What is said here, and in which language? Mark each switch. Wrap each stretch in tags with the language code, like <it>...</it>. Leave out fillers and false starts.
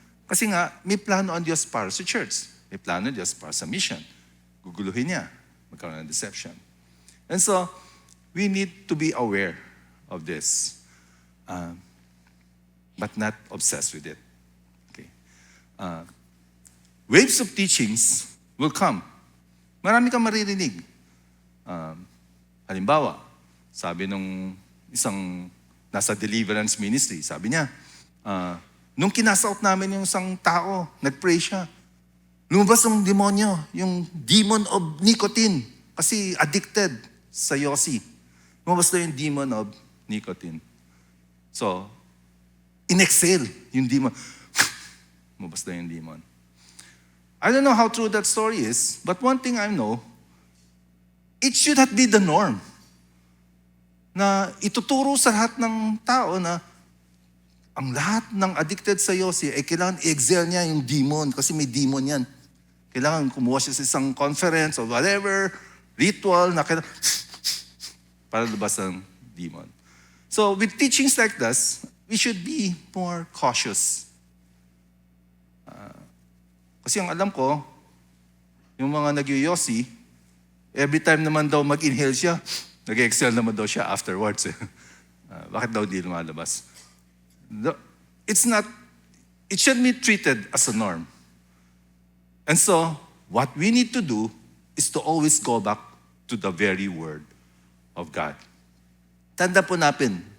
<tl>Kasi nga, may plano ang Diyos para sa church. May plano ang Diyos para sa mission. Guguluhin niya. Magkaroon ng deception.</tl> <en>And so, we need to be aware of this. But not obsessed with it. Okay. Waves of teachings will come.</en> <tl>Marami kang maririnig. Halimbawa, sabi nung isang nasa deliverance ministry, sabi niya, nung kinasout namin yung isang tao, nag-pray siya. Lumabas ang demonyo, yung</tl> <en>demon of nicotine.</en> <tl>Kasi addicted sa yosi. Lumabas na yung</tl> <en>demon of nicotine.</en> <tl>So, in-exhale yung demon. Lumabas na yung demon.</tl> <en>I don't know how true that story is, but one thing I know, it should not be the norm.</en> <tl>Na ituturo sa lahat ng tao na ang lahat ng addicted sa yosi ay kailangan i-exhale niya yung demon kasi may demon yan. Kailangan kumuha siya sa isang conference</tl> <en>or whatever,</en> <tl>ritual na kailangan para labas ang demon.</tl> <en>So with teachings like this, we should be more cautious.</en> <tl>Kasi ang alam ko, yung mga nag-yosi, every time naman daw mag-inhale siya, nag-exhale naman daw siya afterwards. Bakit daw di lumalabas?</tl> <en>It shouldn't be treated as a norm. And so, what we need to do is to always go back to the very word of God.</en> <tl>Tanda po natin.</tl>